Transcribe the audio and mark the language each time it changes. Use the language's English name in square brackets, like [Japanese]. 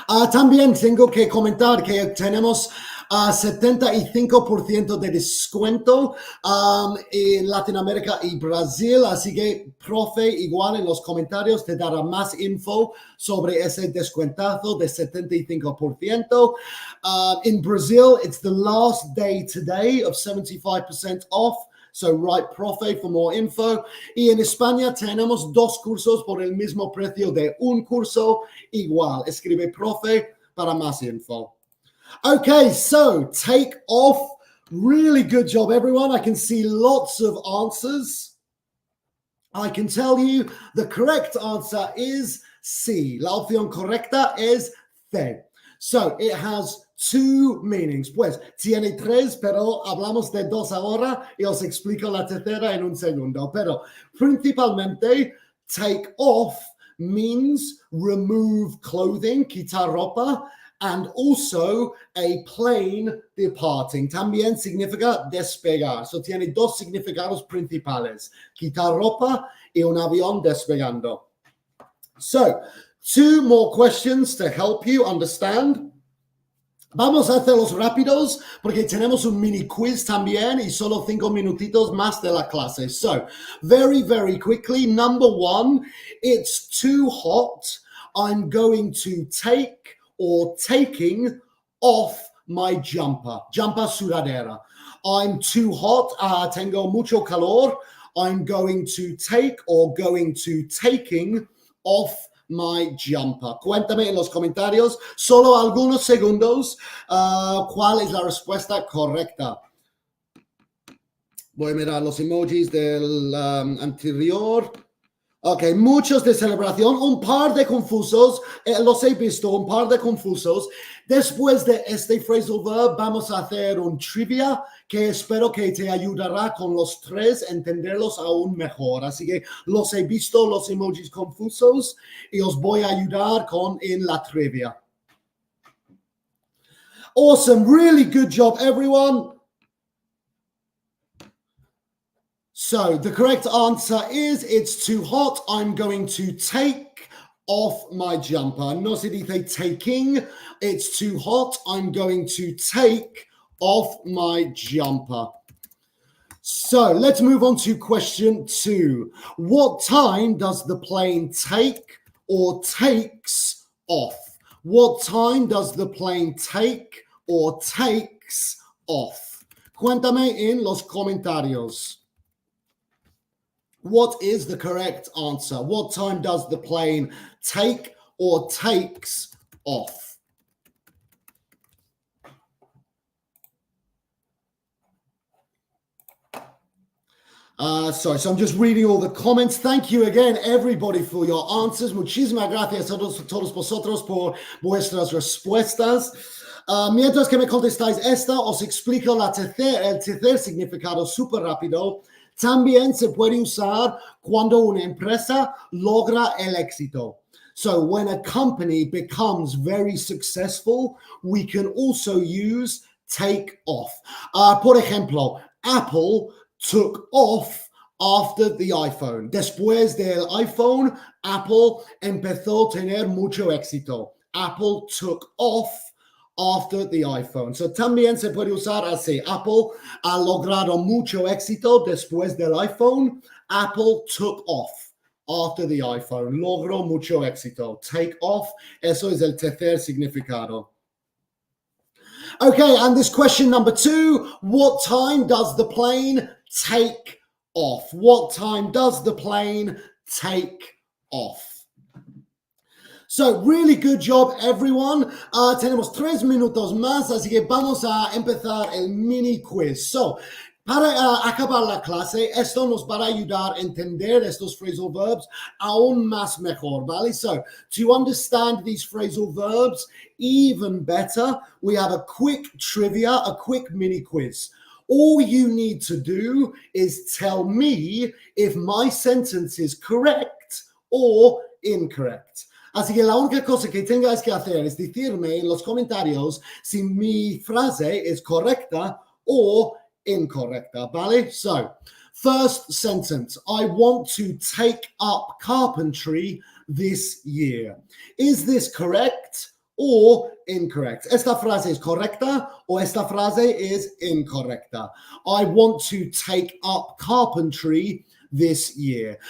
[Spanish] También tengo que comentar que tenemos 75% de descuento en Latinoamérica y Brasil, así que profe igual en los comentarios te dará más info sobre ese descuentazo de 75%. [English] In Brazil, it's the last day today of 75% off. So write profe for more info. [Spanish] Y en España tenemos 2 cursos por el mismo precio de un curso igual. Escribe profe para más info. [English] Okay, so take off. Really good job, everyone. I can see lots of answers. I can tell you the correct answer is C. [Spanish] La opción correcta es C. [English] So it has 2 meanings. [Spanish] Pues tiene 3, pero hablamos de 2 ahora y os explico la tercera en un segundo. Pero principalmente, [English] take off means remove clothing, [Spanish] quitar ropa, [English] and also a plane departing. [Spanish] También significa despegar. So tiene 2 significados principales, quitar ropa y un avión despegando. [English] So, 2 more questions to help you understand. [Spanish] Vamos a hacerlos rápidos porque tenemos un mini quiz también y solo 5 minutitos más de la clase. [English] So, very, very quickly, number 1, it's too hot. I'm going to take or taking off my jumper. Jumper sudadera. I'm too hot. [Spanish] Tengo mucho calor. [English] I'm going to take or going to taking off my jumper. [Spanish] Cuéntame en los comentarios, solo algunos segundos, cuál es la respuesta correcta. Voy a mirar los emojis del anterior. Ok, muchos de celebración, un par de confusos, los he visto, un par de confusos. Después de este phrasal verb vamos a hacer un trivia que espero que te ayudará con los tres entenderlos aún mejor. Así que los he visto, los emojis confusos, y os voy a ayudar en la trivia. [English] Awesome, really good job, everyone. So the correct answer is it's too hot. I'm going to take off my jumper. [Spanish] No se dice taking. [English] It's too hot. I'm going to take off my jumper. So let's move on to question 2. What time does the plane take or takes off? What time does the plane take or takes off? [Spanish] Cuéntame en los comentarios. [English] What is the correct answer? What time does the plane take or takes off? So I'm just reading all the comments. Thank you again, everybody, for your answers. [Spanish] Muchísimas gracias a todos vosotros por vuestras respuestas. Mientras que me contestáis esta, os explico el tercer significado súper rápido. También se puede usar cuando una empresa logra el éxito. [English] So when a company becomes very successful, we can also use take off. [Spanish] Por ejemplo, [English] Apple took off after the iPhone. [Spanish] Después del iPhone, Apple empezó a tener mucho éxito. [English] Apple took off after the iPhone. [Spanish] So también se puede usar así. Apple ha logrado mucho éxito después del iPhone. [English] Apple took off after the iPhone. [Spanish] Logró mucho éxito. [English] Take off. [Spanish] Eso es el tercer significado. [English] Okay, and this question number 2. What time does the plane take off? What time does the plane take off? So, really good job, everyone. [Spanish] Tenemos 3 minutos más, así que vamos a empezar el mini quiz. So, para acabar la clase, esto nos va a ayudar a entender estos phrasal verbs aún más mejor, ¿vale? [English] So, to understand these phrasal verbs even better, we have a quick trivia, a quick mini quiz. All you need to do is tell me if my sentence is correct or incorrect. [Spanish] Así que la única cosa que tengáis que hacer es decirme en los comentarios si mi frase es correcta o incorrecta, ¿vale? [English] So, first sentence, I want to take up carpentry this year. Is this correct or incorrect? [Spanish] Esta frase es correcta o esta frase es incorrecta. [English] I want to take up carpentry this year.